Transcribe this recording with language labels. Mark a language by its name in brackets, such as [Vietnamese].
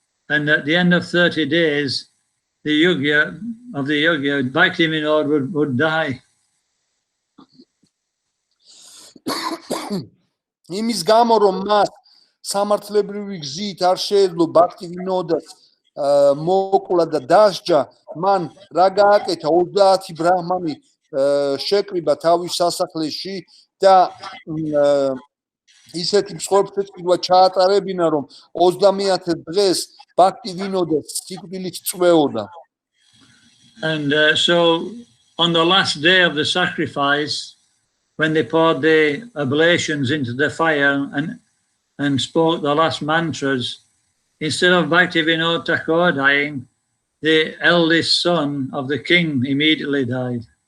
[English] And at the end of 30 days, the yogya Bhaktivinoda would die. [Georgian] იმის გამო რომ მას სამართლებრივი გზით არ შეეძლო ბაქტივინოდას მოკლა და დასჯა, მან რა გააკეთა 30 ბრაჰმანი შეკრიბა თავის სასახლეში და ისეთი მსხვერპლთეჭირვა ჩაატარებინა რომ 30 დღეს ბაქტივინოდას სიკვდილით წვეოდა. [English] And so on the last day of the sacrifice, when they poured the oblations into the fire and spoke the last mantras, instead of Bhaktivinoda Thakur dying, the eldest son of the king immediately died.